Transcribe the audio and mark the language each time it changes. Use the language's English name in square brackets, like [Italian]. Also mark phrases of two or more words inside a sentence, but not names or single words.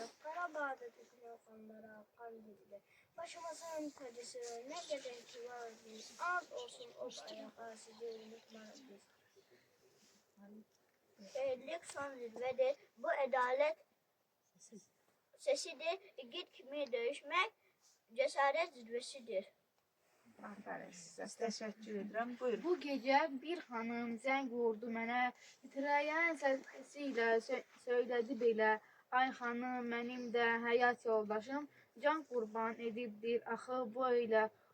[Turkish] Qarabağda dökülür kanlara, kan dediler. Başımızın tacısı, ne kadar ki var biz. Ant olsun o ayağa, sizi unutmayız biz. Şehitlik son zirvedir, bu adalet sesidir. İgid kimi döyüşmek cesaret zirvesidir. [Azerbaijani] Aferin sizə. Təşəkkür edirəm. Buyurun. Bu gecə bir xanım zəng vurdu mənə, titrəyən səsi ilə söylədi belə: ay xanım, mənim də həyat yoldaşım can qurban edibdir axı bu ilə.